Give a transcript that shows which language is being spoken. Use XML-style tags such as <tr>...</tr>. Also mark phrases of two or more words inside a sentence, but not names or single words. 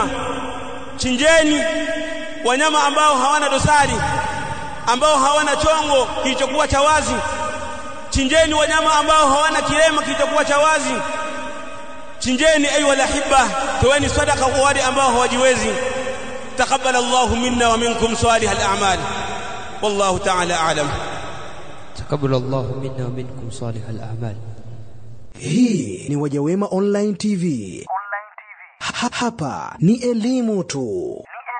<sw>Chinjeni wanyama ambao hawana dosari, ambao hawana chongo kilichokuwa cha wazi. Chinjeni wanyama ambao hawana kilema kilichokuwa cha wazi. Chinjeni</sw> <ar>أيها الأحباء,</ar> <sw>toeni sadaka kwa wale ambao hawajiwezi.</sw> <ar>تقبل الله منا ومنكم صالح الأعمال، والله تعالى أعلم. تقبل الله منا ومنكم صالح الأعمال.</ar> <sw>Hii ni Wajawema Online TV. Hapa ni elimu tu.</sw>